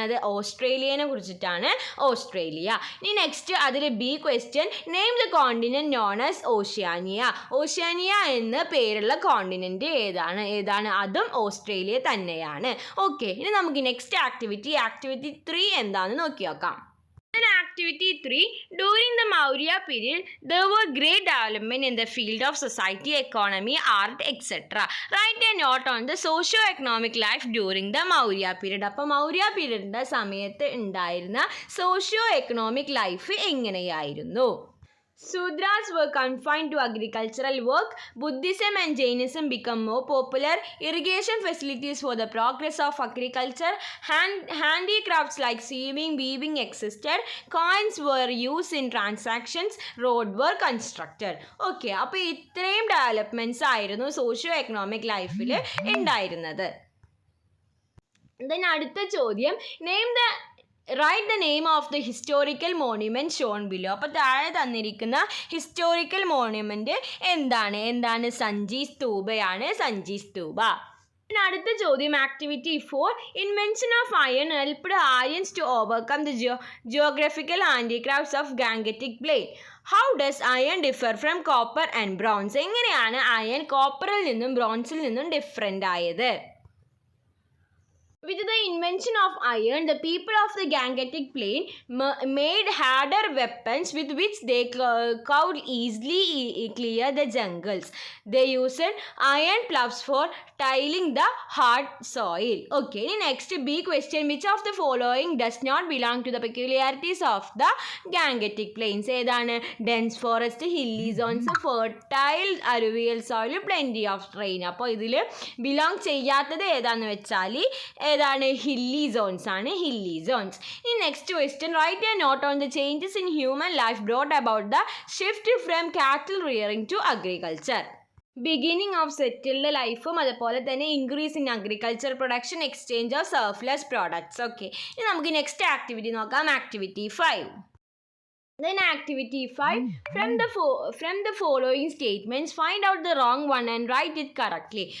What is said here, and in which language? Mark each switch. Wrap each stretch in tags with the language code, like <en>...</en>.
<ml>അത് ഓസ്ട്രേലിയനെ കുറിച്ചിട്ടാണ്, ഓസ്ട്രേലിയ. ഇനി നെക്സ്റ്റ് അതിൽ B question,</ml> <en>Name the continent known as Oceania.</en> <ml>Oceania എന്ന് പേരുള്ള കോണ്ടിനെൻറ്റ് ഏതാണ്? അതും ഓസ്ട്രേലിയ തന്നെയാണ്. ഓക്കെ, ഇനി നമുക്ക് നെക്സ്റ്റ് ആക്ടിവിറ്റി 3 എന്താണെന്ന് നോക്കി നോക്കാം.</ml> <en>Activity 3. During the Maurya period, there were great development in the field of society, economy, art, etc. Write a note on the socio-economic life during the Maurya period.</en> <ml>അപ്പോൾ മൗര്യ പീരീഡിൻ്റെ സമയത്ത് ഉണ്ടായിരുന്ന socio economic life എങ്ങനെയായിരുന്നു?</ml> <en>Sudras were confined to agricultural work. Buddhism and Jainism become more popular. Irrigation facilities for the progress of agriculture. Handicrafts like sewing, weaving existed. Coins were used in transactions. Roads were constructed.</en> <ml>Okay, അപ്പോൾ ഇത്രയും developments ആയിരുന്നു socio economic ലൈഫിൽ ഉണ്ടായിരുന്നത്.</ml> <en>then</en> <ml>അടുത്ത ചോദ്യം,</ml> <en>Write the name of the historical monument shown below.</en> <ml>അപ്പോൾ താഴെ തന്നിരിക്കുന്ന ഹിസ്റ്റോറിക്കൽ മോണ്യുമെൻറ്റ് എന്താണ്? സഞ്ചി സ്തൂപയാണ്, സഞ്ചി സ്തൂപ. പിന്നെ അടുത്ത ചോദ്യം activity 4.</ml> <en>Invention of iron helped Aryans to overcome the geographical handicrafts of Gangetic plain. How does iron differ from copper and bronze.</en> <ml>എങ്ങനെയാണ് അയൺ കോപ്പറിൽ നിന്നും ബ്രോൺസിൽ നിന്നും ഡിഫറെൻ്റ് ആയത്?</ml> <en>With the invention of iron, the people of the Gangetic Plain made harder weapons with which they could easily clear the jungles. They used iron ploughs for tilling the hard soil. Okay, next B question. Which of the following does not belong to the peculiarities of the Gangetic Plains?</en> <ml>ഏതാണ്?</ml> <en>Dense forest, hilly zones, fertile alluvial soil, plenty of rain.</en> <ml>അപ്പോൾ ഇതിൽ belong ചെയ്യാത്തത് ഏതാണെന്ന് വെച്ചാൽ ഏതാണ്? Hilly zones ആണ്. Hilly zones. ഈ next question.</ml> <en>Write a note on the changes in human life brought about the shift from cattle rearing to agriculture. Beginning of settled ലൈഫും</en> <ml>അതുപോലെ തന്നെ</ml> <en>Increase in agriculture production, exchange of surplus products.</en> <ml>Okay, ഇനി നമുക്ക് next activity നോക്കാം.</ml> <en>Activity 5. Then activity 5. From the following statements, find out the wrong one and write it correctly.</en>